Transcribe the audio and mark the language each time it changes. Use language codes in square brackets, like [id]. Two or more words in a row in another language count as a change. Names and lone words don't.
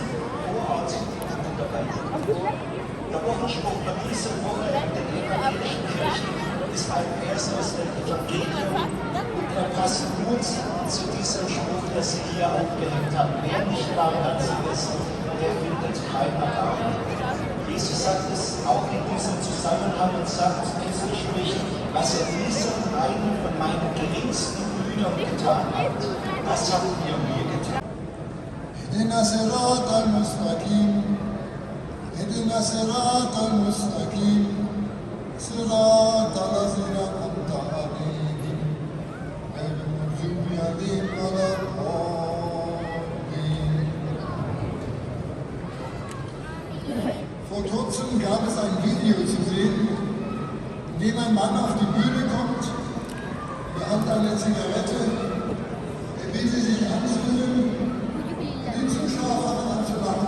[de] Vor Ort sind die Guten dabei. Der Wochenspruch bei dieser Woche in den evangelischen Kirchen ist ein Vers aus dem Evangelium und er passt gut zu diesem Spruch, der Sie hier aufgehängt haben. Wer nicht barmherzig ist, der findet kein Erbarmen. Jesus sagt es auch in diesem Zusammenhang und sagt, Jesus spricht, was er diesem einen von meinen geringsten Brüdern getan hat, das habt ihr mir getan. [ar] اهدنا الصراط المستقيم اهدنا الصراط المستقيم صراط الذين أنعمت عليهم غير المغضوب عليهم ولا الضالين. [de] Vor kurzem gab es ein Video zu sehen, in dem ein Mann auf die Bühne kommt, er hat eine Zigarette, er will sie sich anzünden, die Zuschauer fangen an zu lachen.